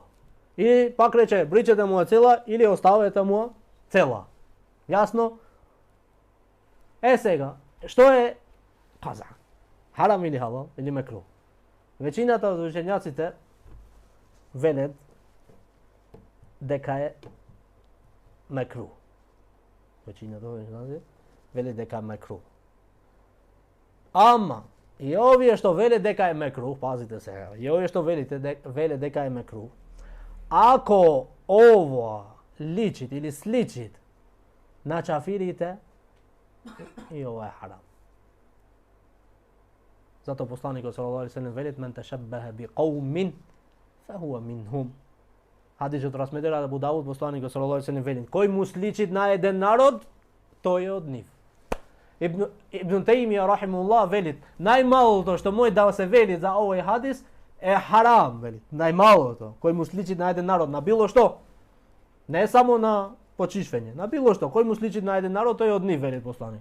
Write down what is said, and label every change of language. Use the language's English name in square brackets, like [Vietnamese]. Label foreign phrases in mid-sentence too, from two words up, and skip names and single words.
[Macedonian] И пак рече, бричете му цела или оставете му цела. Јасно? Сега, што е каза? Харам или халал или мекруh? Веќината од учењаците велат дека е мекруh. [Serbian] Većina toga veli [Macedonian] дека е мекруh. Ама, и овие што веле дека е мекруh, пазите сега, и овие што веле дека е мекруh, ако ова личит или сличит на чафирите, и ова е харам. Зато посланикот [Arabic] صلى الله عليه وسلم [Macedonian] велит [Arabic] من تشبه بقوم فهو منهم. [Macedonian] Хадисот трансметира Абу Дауд, посланикот [Arabic] صلى الله عليه وسلم [Macedonian] велит: кој му сличит на еден народ, тој е од нив. Ибн Тајмија рахимуллах велит: најмалото што може да се вели за овој хадис е харам, велит. Најмалото, кој му сличит на еден народ, на било што, не само на почишвење, на било што, кој му сличит на еден народ, тој е од нив, велит посланик.